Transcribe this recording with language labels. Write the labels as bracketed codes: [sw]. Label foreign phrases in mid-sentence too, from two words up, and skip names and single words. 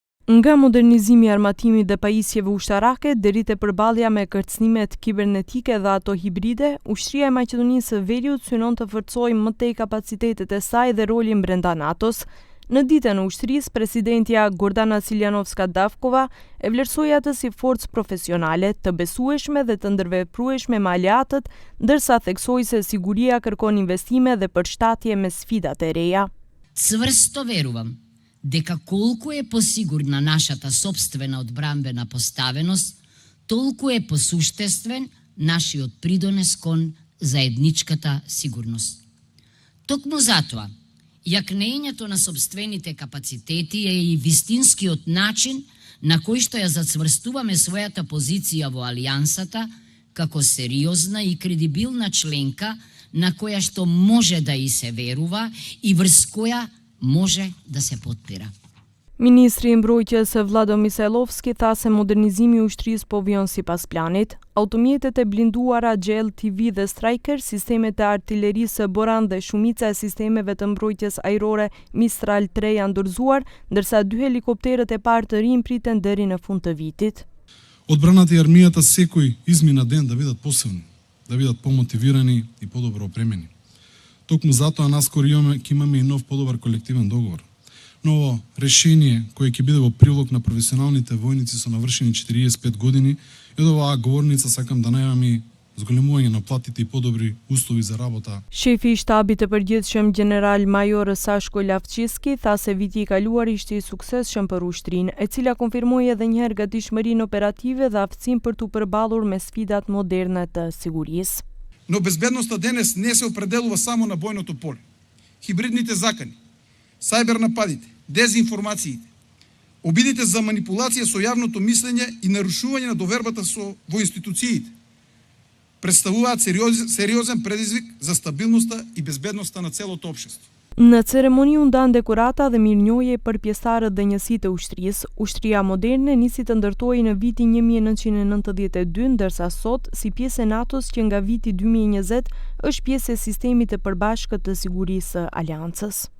[sq] Nga modernizimi i armatimit dhe pajisjeve ushtarake deri te përballja me kërcënimet kibernetike dhe ato hibride, ushtria e Maqedonisë së Veriut synon të forcojë më tej kapacitetet e saj dhe rolin brenda NATO-s. Në ditën e ushtrisë, presidentja Gordana Siljanovska-Davkova e vlerësoi atë si forcë profesionale, të besueshme dhe të ndërveprueshme me aleatët, ndërsa theksoi se siguria kërkon investime dhe përshtatje me sfidat e reja. [mk] Цврсто верувам дека колку е посигурна нашата сопствена одбранбена поставеност, толку е посуштествен нашиот придонес кон заедничката сигурност. Токму затоа, јакнењето на сопствените капацитети е и вистинскиот начин на кој што ја зацврстуваме својата позиција во алијансата како сериозна и кредибилна членка на која што може да и се верува и врз која може да се подпира. [sq] Ministri i Mbrojtjes Vlado Misajlovski tha se modernizimi i ushtrisë po vjen sipas planit. Automjetet e blinduara GLTV dhe Stryker, sistemet e artillerisë Boran dhe shumica e sistemeve të mbrojtjes ajrore Mistral 3 janë dorëzuar, ndërsa 2 helikopterët e parë të rinj priten deri në fund të vitit. [mk] Отбраната и армијата секој измина ден да бидат посилни, да бидат помотивирани и подобро опремени. Токму затоа наскоро ќе имаме и нов подобар колективен договор. Ново решение кое ќе биде во прилог на професионалните војници со навршени 45 години, и од оваа говорница сакам да најавам и зголемување на платите и подобри услови за работа. [sq] Shefi i shtabit të përgjithshëm General Major Sashko Lavçiski tha se viti i kaluar ishte i suksesshëm për ushtrinë, e cila konfirmoi edhe një herë gatishmërinë operative dhe aftësinë për t'u përballur me sfidat moderne të sigurisë. [mk] Но безбедноста денес не се определува само на бојното поле. Хибридните закани, сајбер нападите, дезинформациите, обидите за манипулација со јавното мислење и нарушување на довербата во институциите представуваат сериозен предизвик за стабилноста и безбедноста на целото општество. [sq] Në ceremoni u ndan dekorata dhe mirënjohje për pjesëtarët dhe njësitë e ushtrisë. Ushtria moderne nisi të ndërtohej në vitin 1992, ndërsa sot, si pjesë e NATO-s që nga viti 2020, është pjesë e sistemit të përbashkët të sigurisë së Aleancës.